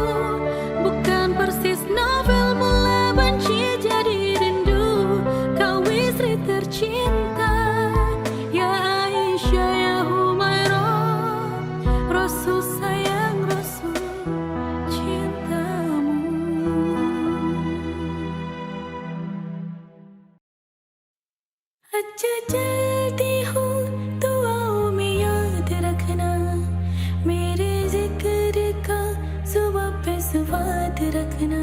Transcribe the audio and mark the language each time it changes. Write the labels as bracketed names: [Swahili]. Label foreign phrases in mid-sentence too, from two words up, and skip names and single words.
[Indonesian] Bukan persis novel mula benci jadi rindu. Kau istri tercinta, ya Aisyah ya Humairah. Rasul sayang, Rasul cintamu. [Hindi] अच्छा जल्दी हूँ दुआओं में याद रखना, मेरे जिक्र का जुबां पे स्वाद रखना।